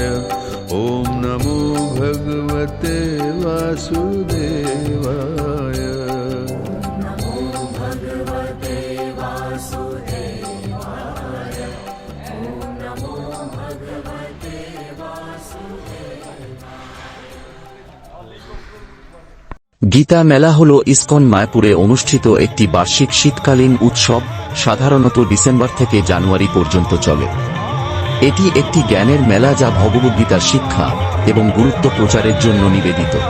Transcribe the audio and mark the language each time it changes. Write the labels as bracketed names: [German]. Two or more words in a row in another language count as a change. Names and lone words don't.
[Sanskrit] ओम नमो भगवते वासुदेवाय। नमो भगवते वासुदेवाय। ओम नमो भगवते वासुदेवाय। [Bangla] গীতা মেলা হল ইসকন মায়াপুরে অনুষ্ঠিত একটি বার্ষিক শীতকালীন উৎসব, সাধারণত ডিসেম্বর থেকে জানুয়ারি পর্যন্ত চলে। এটি একটি জ্ঞানের মেলা যা ভগবদ্গীতার শিক্ষা এবং গুরুত্ব প্রচারের জন্য নিবেদিত।